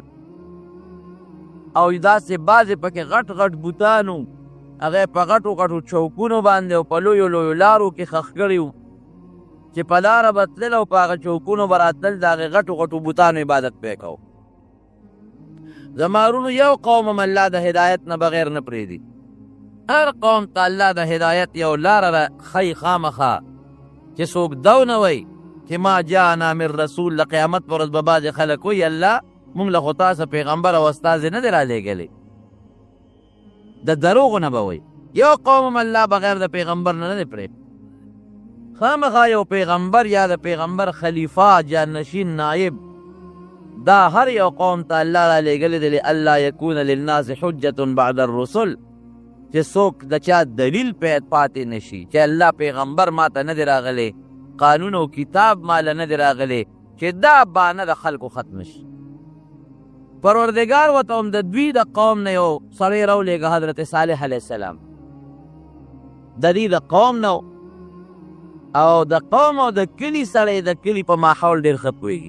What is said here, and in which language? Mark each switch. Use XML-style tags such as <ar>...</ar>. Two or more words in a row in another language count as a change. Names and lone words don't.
<ps>او داسې بعضې پکې غټ غټ بوتان و، هغه په غټو غټو چوکونو باندې او په لویو لویو لارو کې ښخ کړي وو چې په لاره به تلل او په هغه چوکونو به راتلل، د هغې غټو غټو بوتانو عبادت به یې کو. زما ورونو، یو قوم هم الله د هدایت نه بغیر نه پرېږدي. هر قوم ته الله د هدایت یو لاره ښیي خامخا، چې څوک دو نه وایي چې</ps> <ar>ما جاءنا من رسول.</ar> <ps>د قیامت په ورځ به بعضې خلک وایي الله مونږ له خو تاسو پیغمبر او استازی نه دی رالیږلی، د دروغو نه به وایي. یو قوم هم الله بغیر د پیغمبر نه دی پرېږدي. خامخا یو پیغمبر یا د پیغمبر خلیفه، جانشین، نایب، دا هر یو قوم ته الله رالیږلی دی</ps> <ar>لئلا یکون للناس حجة بعد الرسل،</ar> <ps>چې څوک د چا دلیل پاتې نشي چې الله پیغمبر ما ته نه دی راغلی، قانون او کتاب ماله نه دی راغلی، چې دا بانه د خلکو ختم شي. پروردګار ورته هم د دوی د قوم نه یو سړی راولېږه، حضرت صالح</ps> <ar>علیه السلام،</ar> <ps>د دې د قوم نه او د قوم او د کلي سړی د کلي په ماحول ډېر ښه پوهېږي.</ps>